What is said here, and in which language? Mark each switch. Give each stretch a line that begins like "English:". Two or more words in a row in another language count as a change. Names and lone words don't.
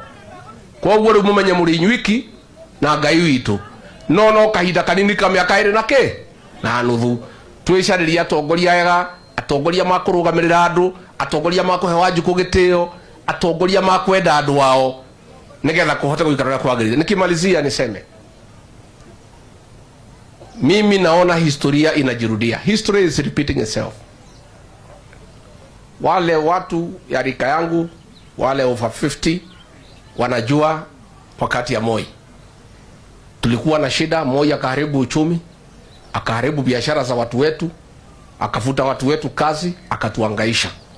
Kikuyu: Koguo riu mumenye muri inywiki na Ngai witu no kahinda kanini ka miaka iri na nuthu twicariria atongoria ega, atongoria makurugamirira andu, atongoria makuhe Wanjiku gitio, atongoria makwenda andu wao nigetha kuhote guikarira kwagirire.
Swahili: Nikimalizia niseme mimi naona historia inajirudia.
English: History is repeating itself.
Swahili: Wale watu ya rika yangu, wale over 50 wanajua wakati ya Moi tulikuwa na shida moja, akaharibu uchumi, akaharibu biashara za watu wetu, akafuta watu wetu kazi, akatuangaisha.